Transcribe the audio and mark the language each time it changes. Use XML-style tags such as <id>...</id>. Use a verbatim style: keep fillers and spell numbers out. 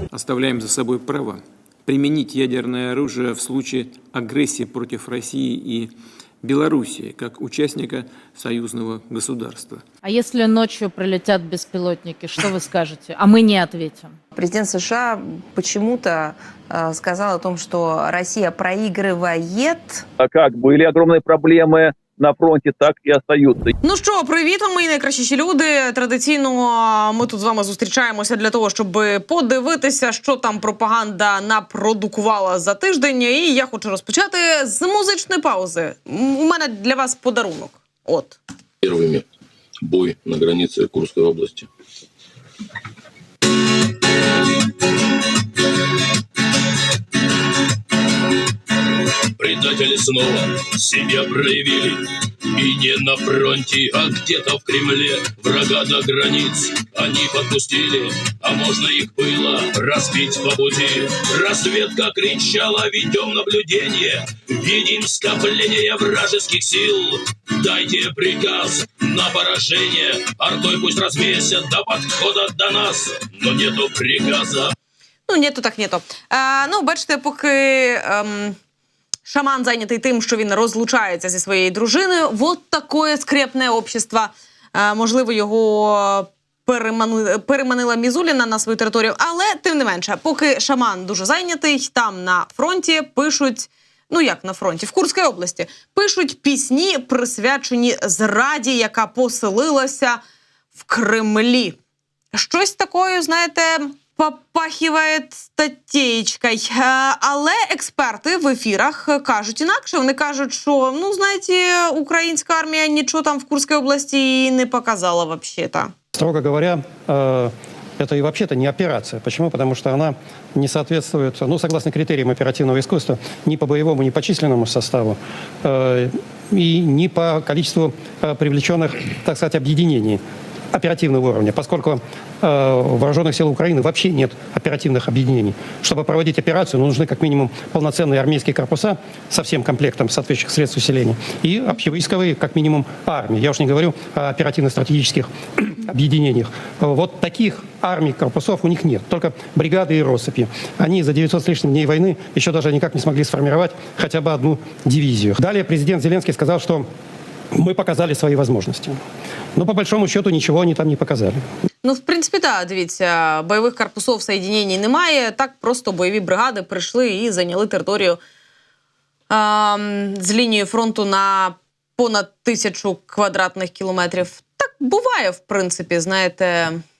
<ru>Оставляем за собой право применить ядерное оружие в случае агрессии против России и Белоруссии, как участника союзного государства. А если ночью прилетят беспилотники, что вы скажете? А мы не ответим. Президент США почему-то э, сказал о том, что Россия проигрывает. А как были огромные проблемы на</ru> <uk>фронті, так і остаються. Ну що, привіт вам, мої найкращі люди. Традиційно ми тут з вами зустрічаємося для того, щоб подивитися, що там пропаганда напродукувала за тиждень. І я хочу розпочати з музичної паузи. У мене для вас подарунок. От.</uk> <ru>Первыми бой на границе Курской области. Предатели снова себя проявили, и не на фронте, а где-то в Кремле. Врага до границ они подпустили, а можно их было разбить по пути. Разведка кричала: ведем наблюдение, видим скопление вражеских сил. Дайте приказ на поражение, артой пусть развесят до подхода до нас, но нету приказа. Ну, нету так нету.</ru> <uk>А, ну, бачите, поки... Ем... Шаман зайнятий тим, що він розлучається зі своєю дружиною.</uk> <ru>Вот такое скрепне общество.</ru> <uk>Е, можливо, його переманила, переманила Мізуліна на свою територію. Але, тим не менше, поки шаман дуже зайнятий, там на фронті пишуть, ну як на фронті, в Курській області, пишуть пісні, присвячені зраді, яка поселилася в Кремлі. Щось такою, знаєте... Попахиває статтєєчкою. Але експерти в ефірах кажуть інакше. Вони кажуть, що, ну, знаєте, українська армія нічого там в Курській області не показала</uk> <ru>вообще-то. Строго говоря, это и вообще-то не операция. Почему? Потому что она не соответствует, ну, согласно критериям оперативного искусства, ни по боевому, ни по численному составу, и ни по количеству привлеченных, так сказать, объединений оперативного уровня, поскольку э, в вооруженных силах Украины вообще нет оперативных объединений. Чтобы проводить операцию, ну, нужны как минимум полноценные армейские корпуса со всем комплектом соответствующих средств усиления и общевойсковые, как минимум, армии. Я уж не говорю о оперативно-стратегических объединениях. Вот таких армий, корпусов у них нет, только бригады и россыпи. Они за девятьсот с лишним дней войны еще даже никак не смогли сформировать хотя бы одну дивизию. Далее президент Зеленский сказал, что мы показали свои возможности. Но по большому счету ничего они там не показали.</ru> <uk>Ну, в принципі, так, дивіться, бойових корпусів, соєднень немає. Так просто бойові бригади прийшли і зайняли територію е-м, з лінії фронту на понад тисячу квадратних кілометрів. Так буває, в принципі, знаєте.</uk>